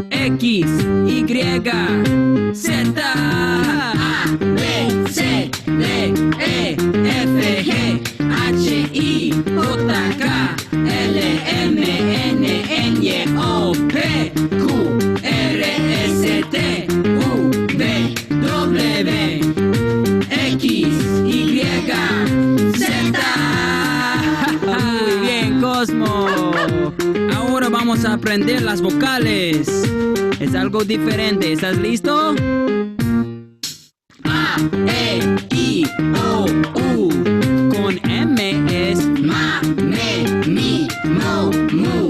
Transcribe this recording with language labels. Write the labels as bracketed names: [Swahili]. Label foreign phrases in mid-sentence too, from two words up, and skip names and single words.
[Spanish] X, Y, Z, A, B, C, D, E, F, G, H, I, J, K, L, M, N, N, O, P, Q, R, S, T, U, V, W, X, Y, Z. Muy bien, Cosmo. Ahora vamos a aprender las vocales. Es algo diferente. ¿Estás listo? A, E, I, O, U. Con M es ma, me, mi, mo, mu.